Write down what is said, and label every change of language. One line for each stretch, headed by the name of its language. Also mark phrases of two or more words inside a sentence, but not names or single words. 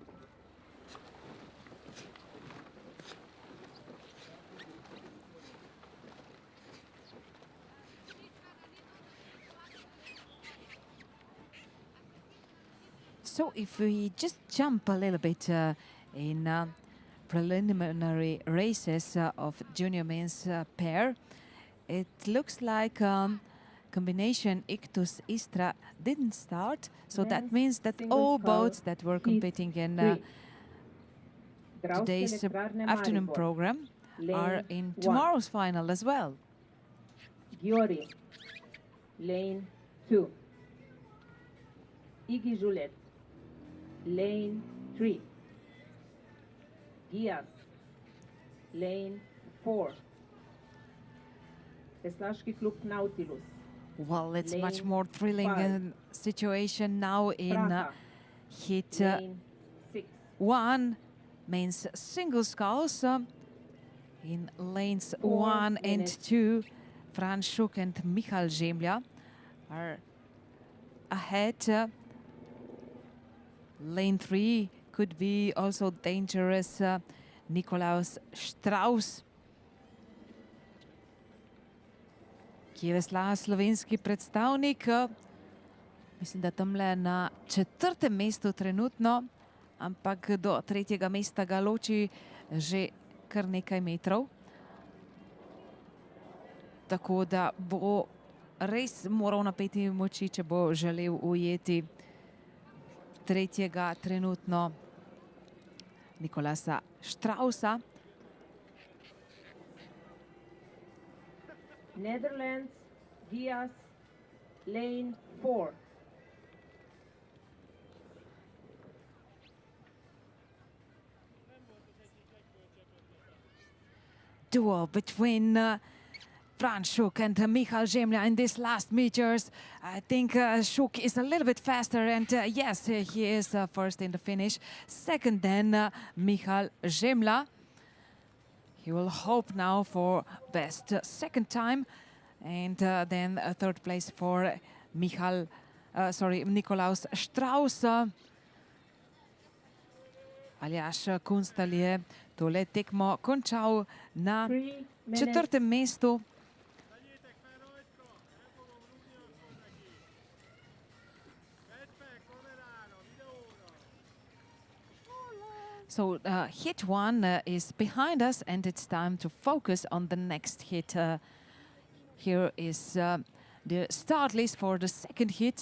English: So if we just jump a little bit in preliminary races of junior men's pair, it looks like combination Ictus Istra didn't start. So that means that all boats that were competing in today's afternoon program are in tomorrow's final as well. Giori, lane 2. Iggy Juliet, lane 3. Gias, lane 4. Teslaški klub Nautilus. Well, it's much more thrilling situation now in heat 1, men's single sculls. In lanes 1 and 2, Fran Schuk and Michal Žemla are ahead. Lane 3 could be also dangerous. Nikolaus Strauss.
Slovenian: Ki je veslal slovenski predstavnik. Mislim, da tamle na 4. mestu trenutno, ampak do 3. mesta ga loči že kar nekaj metrov. tako da bo res moral napeti moči, če bo želel ujeti tretjega trenutno Nikolasa Straussa.
English: Netherlands, Diaz, lane 4. Duel between Franz Schuk and Michal Zemlja in these last meters. I think Schuk is a little bit faster, and yes, he is first in the finish. Second then Michal Zemlja. He will hope now for best second time, and then third place for Nikolaus Strauss.
Slovenian: Aljaž Kunstelj je tole tekmo končal na četrtem mestu.
English: So hit one is behind us, and it's time to focus on the next hit. Here is the start list for the second hit.